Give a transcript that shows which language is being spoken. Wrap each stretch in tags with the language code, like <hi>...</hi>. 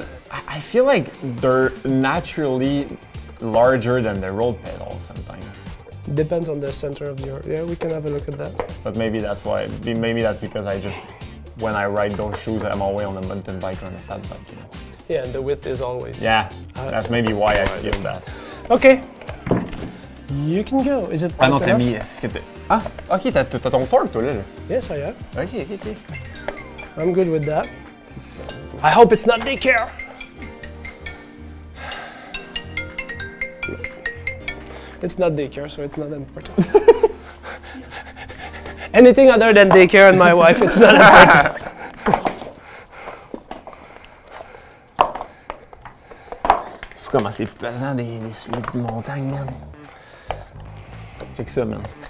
<en>I feel like they're naturally larger than the road pedal sometimes. Depends on the center of your... Yeah, we can have a look at that. But maybe that's why. Maybe that's because when I ride those shoes, I'm always on a mountain bike or on a fat bike. You know? Yeah, and the width is always... Yeah, that's maybe why I feel that. Okay. You can go. Is it</en> <fr>Ah non, t'as mis... Ah, ok, t'as ton torque, toi, là.</fr> <en>Yes, I have. Ok. I'm good with that. I hope it's not daycare. It's not daycare, so it's not important. Anything other than daycare and my wife, it's not important.</en> <fr>C'est comment c'est plus pesant des suites de montagne, man. Check ça, man.</fr>